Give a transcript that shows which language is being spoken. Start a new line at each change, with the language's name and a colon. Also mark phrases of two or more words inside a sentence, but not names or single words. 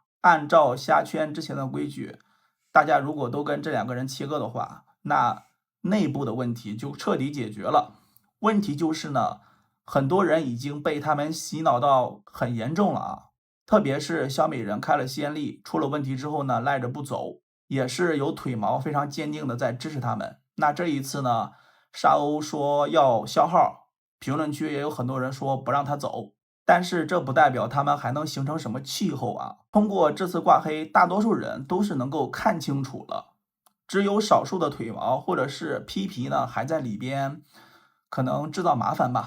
Chinese: 按照蝦圈之前的規矩，大家如果都跟這兩個人切割的話，那內部的問題就徹底解決了。問題就是呢，很多人已經被他們洗腦到很嚴重了啊！特別是蕭美人開了先例，出了問題之後呢，賴着不走，也是有腿毛非常堅定的在支持他們。那這一次呢，沙鷗說要消號，評論區也有很多人說不讓他走。但是這不代表他們還能形成什麼氣候啊！通過這次掛黑，大多數人都是能夠看清楚了，只有少數的腿毛或者是批皮呢還在裡邊，可能制造麻煩吧。